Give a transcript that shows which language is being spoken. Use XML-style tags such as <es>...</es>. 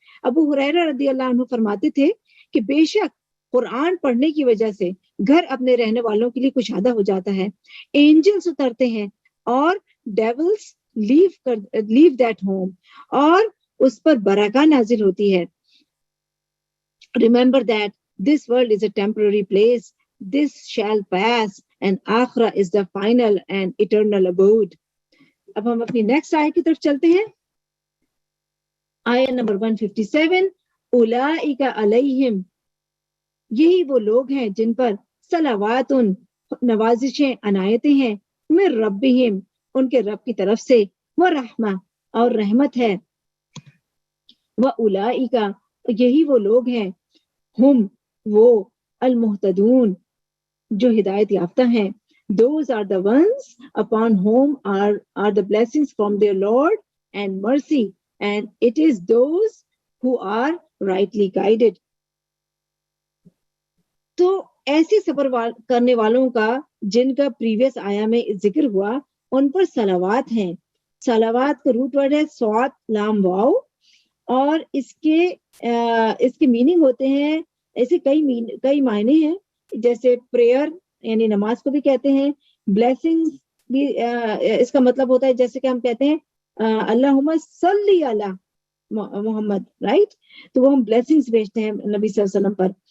<ur>ابو ہریرہ رضی اللہ عنہ فرماتے تھے کہ بے شک قرآن پڑھنے کی وجہ سے گھر اپنے رہنے والوں کے لیے کشادہ ہو جاتا ہے، اینجلز اترتے ہیں اور ڈیولز لیو دیٹ ہوم، اور اس پر برکہ نازل ہوتی ہے.</ur> <en>Remember that this world is a temporary place, this shall pass, and آخرہ is the final and eternal abode.</en> <ur>اب ہم اپنی نیکسٹ آیت کی طرف چلتے ہیں. آیت نمبر 157،</ur> <ar>اولئک علیہم،</ar> <ur>یہی وہ لوگ ہیں جن پر صلوات، نوازشیں، عنایتیں ہیں،</ur> <ar>من ربہم،</ar> <ur>ان کے رب کی طرف سے،</ur> <ar>ورحمہ،</ar> <ur>اور رحمت ہے،</ur> <ar>واولئک،</ar> <ur>یہی وہ لوگ ہیں، ہم، وہ،</ur> <ar>المہتدون،</ar> <ur>جو ہدایت یافتہ ہیں.</ur> <en>Those are the ones upon whom are the blessings from their Lord and mercy, and it is those who are rightly guided.</en> <ur>تو ایسے صبر کرنے والوں کا جن کا پریویس آیا میں ذکر ہوا، ان پر صلوات ہیں. صلوات کا روٹ ورڈ ہے صاد لام واو، اور اس کے میننگ ہوتے ہیں، ایسے کئی معنی ہیں، جیسے پریئر یعنی نماز کو بھی کہتے ہیں، بلیسنگز بھی اس کا مطلب ہوتا ہے جیسے کہ ہم کہتے ہیں</ur> <ar>اللہم صلی علی محمد،</ar> <ur>رائٹ، تو وہ ہم بلیسنگز بھیجتے ہیں نبی صلی اللہ علیہ وسلم پر.</ur>